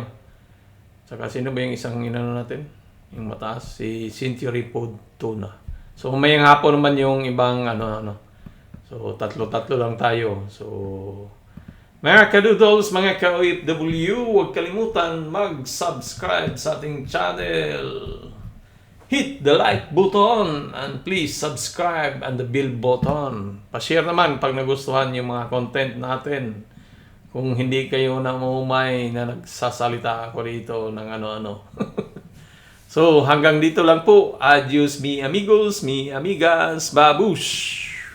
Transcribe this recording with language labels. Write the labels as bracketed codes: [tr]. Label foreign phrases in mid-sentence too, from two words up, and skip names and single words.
[tl] Saka sino ba yung isang inano natin? Yung mataas. Si Century Food Tuna. So, may hapon naman yung ibang So, 3 lang tayo. So, mga kadoodles, mga ka-OFW, huwag kalimutan mag-subscribe sa ating channel. [en] Hit the like button and please subscribe and the bell button. [tl] Pa-share naman pag nagustuhan yung mga content natin. Kung hindi kayo namumay na nagsasalita ako dito ng ano-ano. So hanggang dito lang po. [es] Adios mi amigos, mi amigas, babush!